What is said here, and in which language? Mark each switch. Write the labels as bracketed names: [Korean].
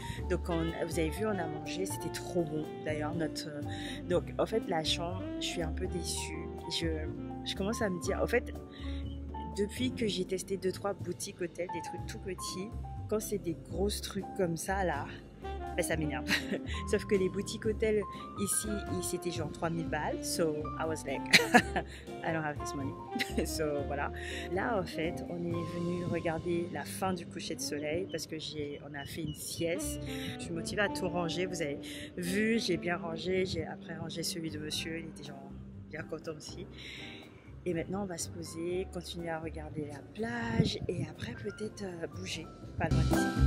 [French] Donc, vous avez vu, on a mangé, c'était trop bon. D'ailleurs, donc, en fait, la chambre, je suis un peu déçue. Je commence à me dire, en fait, depuis que j'ai testé 2-3 boutiques hôtels, des trucs tout petits, quand c'est des gros trucs comme ça, là, ben, ça m'énerve. Sauf que les boutiques hôtels ici, c'était genre 3000 balles. [English] So, I was like, I don't have this money. [French] So, voilà. Là, en fait, on est venu regarder la fin du coucher de soleil parce que on a fait une sieste. Je suis motivée à tout ranger. Vous avez vu, j'ai bien rangé. J'ai après rangé celui de monsieur. Il était genre bien content aussi. Et maintenant, on va se poser, continuer à regarder la plage et après peut-être bouger. Pas loin d'ici.